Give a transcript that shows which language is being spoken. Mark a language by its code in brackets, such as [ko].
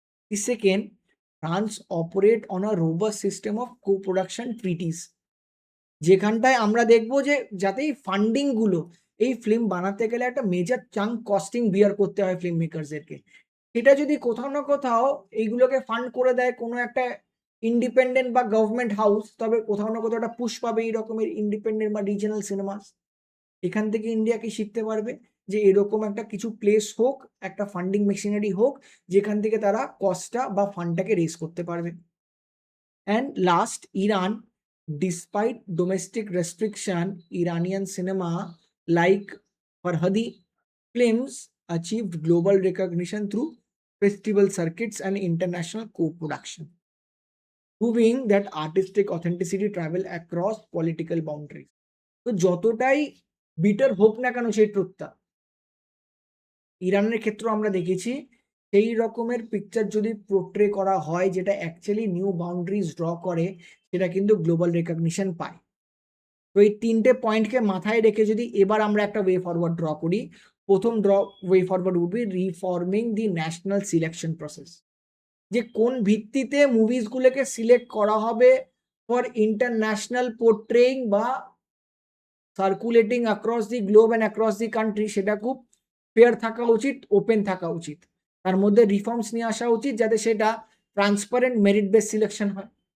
[en] The second, France operate on a robust system of co-production treaties, [bn] যেখানটায় আমরা দেখবো যে যাতে এই ফান্ডিং গুলো এই ফিল্ম বানাতে গেলে একটা মেজর চাঙ্ক কস্টিং বিয়ার করতে হয় ফিল্ম মেকারসদেরকে, সেটা যদি কোথাও না কোথাও এইগুলোকে ফান্ড করে দেয় কোনো একটা ইন্ডিপেন্ডেন্ট বা গভর্নমেন্ট হাউস, তবে কোথাও না কোথাও একটা পুশ পাবে এই রকমের ইন্ডিপেন্ডেন্ট বা রিজনাল সিনেমাস। এখান থেকে ইন্ডিয়া কি শিখতে পারবে? যে এরকম একটা কিছু প্লেস হোক, একটা ফান্ডিং মেশিনারি হোক, যেখান থেকে তারা কস্টটা বা ফান্ডটাকে রেজ করতে পারবে। [en] And last, Iran, despite domestic restriction, Iranian cinema like Farhadi films achieved global recognition through festival circuits and international co-production, proving that artistic authenticity travel across political boundaries. [bn] তো যতটাই bitter হোক না কেন সেই ট্রুথটা, ইরানের ক্ষেত্রেও আমরা দেখেছি সেই রকমের পিকচার যদি পোর্ট্রে করা হয় যেটা অ্যাকচুয়ালি নিউ বাউন্ডারিজ ড্র করে, সেটা কিন্তু গ্লোবাল রেকগনিশন পায়। তো এই তিনটে পয়েন্টকে মাথায় রেখে যদি এবার আমরা একটা ওয়ে ফরওয়ার্ড ড্র করি, প্রথম way forward would be reforming the national selection process, যে কোন ভিত্তিতে মুভিসগুলোকে সিলেক্ট করা হবে ফর ইন্টারন্যাশনাল পোর্ট্রেইং বা circulating across the globe and across the country, সেটা খুব ফেয়ার থাকা উচিত, ওপেন থাকা উচিত, তার মধ্যে রিফর্মস নিয়ে আসা উচিত যাতে সেটা ট্রান্সপারেন্ট মেরিট বেস সিলেকশন হয়।